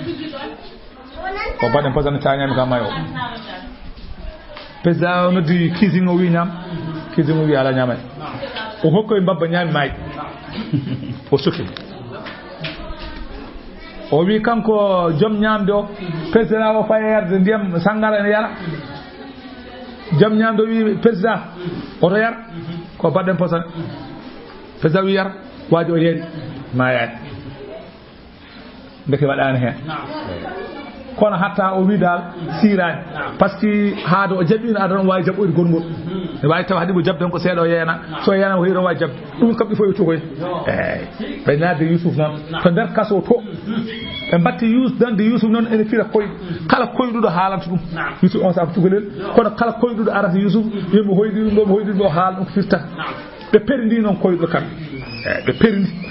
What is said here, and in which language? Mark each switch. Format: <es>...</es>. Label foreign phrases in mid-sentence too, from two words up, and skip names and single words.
<ff>o mbaɗen posone ta ñaami kam mayo président o noddi kising o wi ñaam kising o wi ala ñaamay o hokkoye mbabba ñaami maayi o suki o wi kanko joom ñamde o président o faye yarde ndiyam sangara ene yara joom ñamde o wi président oto yar ko baɗɗen posone président wi yar waaji o yeeri maayani ndeke waɗani hen kono hatta o wi dal sirani</ff> <fr>par ce que</fr> <ff>haade o jaɓino aɗa ɗon wawi jaɓɓoyde gongol ne wawi taw haɗimo jabden ko seeɗa o yeena so yeena ko hiɗon wawi jabde ɗum kam</ff> <fr>il faut</fr> <ff>yo cogoy eyyi ɓe nadde yuusuf noon to nder kaso to ɓe mbatti dande yuusuf noon ene fira koyɗo kala koyɗuɗo haalanta ɗum yuusuf on saabu cukalel kono kala koyɗuɗo arata yuusuf yomi hoyɗi ɗum ɗo mi hoyɗi ɗum ɗo haala ɗum ko firtata ɓe perindi noon koyɗo kamɓe eyyi ɓe perindi</ff>